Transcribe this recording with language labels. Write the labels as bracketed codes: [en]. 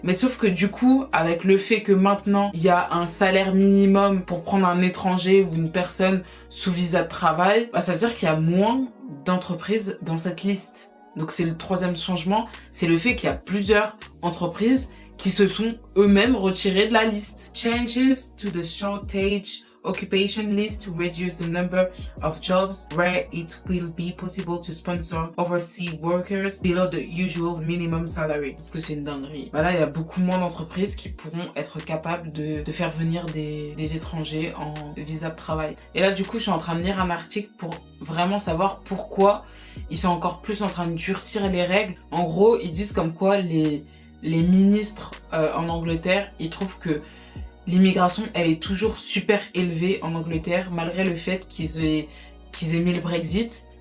[fr] Mais sauf que du coup, avec le fait que maintenant il y a un salaire minimum pour prendre un étranger ou une personne sous visa de travail, ça veut dire qu'il y a moins d'entreprises dans cette liste. Donc c'est le troisième changement, c'est le fait qu'il y a plusieurs entreprises qui se sont eux-mêmes retirées de la liste. [en] Changes to the shortage occupation list to reduce the number of jobs where it will be possible to sponsor overseas workers below the usual minimum salary. [fr] Parce que c'est une dinguerie. Bah là, il y a beaucoup moins d'entreprises qui pourront être capables de faire venir des étrangers en visa de travail. Et là, du coup, je suis en train de lire un article pour vraiment savoir pourquoi ils sont encore plus en train de durcir les règles. En gros, ils disent comme quoi les ministres en Angleterre, ils trouvent que l'immigration, elle est toujours super élevée en Angleterre, malgré le fait qu'ils aient mis le Brexit.